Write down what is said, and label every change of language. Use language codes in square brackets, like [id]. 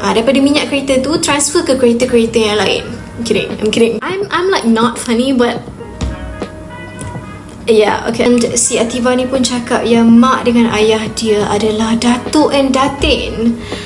[ms] Daripada minyak kereta tu transfer ke kereta-kereta yang lain. [en] I'm kidding. I'm like not funny, but yeah, okay. [ms] And si Ativa ni pun cakap yang mak dengan ayah dia adalah Dato and Datin.